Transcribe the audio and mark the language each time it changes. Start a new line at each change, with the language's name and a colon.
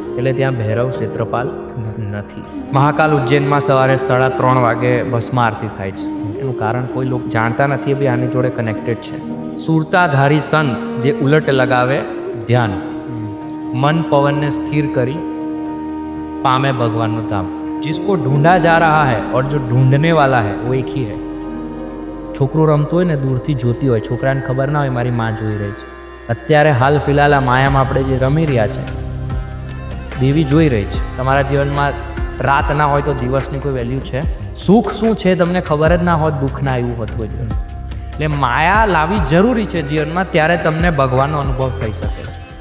Gujarati: એટલે ત્યાં ભૈરવ ક્ષેત્રપાલ નથી. મહાકાલ ઉજ્જૈનમાં સવારે 3:30 વાગે ભસ્મ આરતી થાય છે. એનું કારણ કોઈ લોકો જાણતા નથી, એ બી આની જોડે કનેક્ટેડ છે. સુરતાધારી સંત જે ઉલટ લગાવે ધ્યાન, મન પવનને સ્થિર કરી
Hindi: पामे भगवान धाम. जिसको ढूंढा जा रहा है और जो ढूंढने वाला है वो एक ही है.
Gujarati: છોકરો રમતો હોય ને દૂરથી જોતી હોય, છોકરાને ખબર ના હોય મારી માં જોઈ રહી છે. અત્યારે હાલ ફિલહાલ આ માયામાં આપણે જે રમી રહ્યા છે, દેવી જોઈ રહી છે. તમારા જીવનમાં રાત ના હોય તો દિવસની કોઈ વેલ્યુ છે? સુખ શું છે તમને ખબર જ ના હોત, દુઃખ ના આવ્યું હોત કોઈ દિવસ. એટલે માયા લાવવી જરૂરી છે જીવનમાં, ત્યારે તમને ભગવાનનો અનુભવ થઈ શકે છે.